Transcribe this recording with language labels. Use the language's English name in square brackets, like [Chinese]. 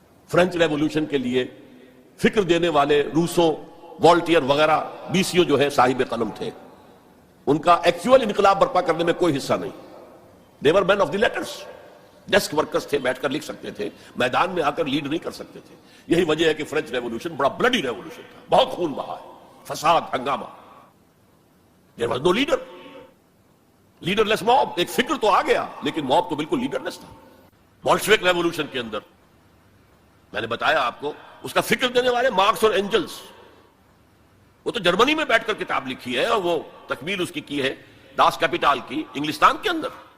[Urdu] French revolution کے لیے فکر دینے والے روسو، والٹیئر وغیرہ بیسیو جو ہے صاحب قلم تھے، ان کا ایکچوئل انقلاب برپا کرنے میں کوئی حصہ نہیں. [English] they were men of the letters، [Urdu] desk workers تھے، بیٹھ کر لکھ سکتے تھے، میدان میں آ کر لیڈ نہیں کر سکتے تھے. یہی وجہ ہے کہ فرینچ ریولوشن بڑا بلڈی ریولوشن تھا، بہت خون بہا ہے، فساد، ہنگامہ. [English] there was no leader، leaderless mob. [Urdu] ایک فکر تو آ گیا لیکن موب تو بالکل لیڈر لیس تھا. بولشوک ریولوشن کے اندر میں نے بتایا آپ کو، اس کا فکر دینے والے مارکس اور اینجلز، وہ تو جرمنی میں بیٹھ کر کتاب لکھی ہے اور وہ تکمیل اس کی ہے داس کیپیٹال کی انگلستان کے اندر.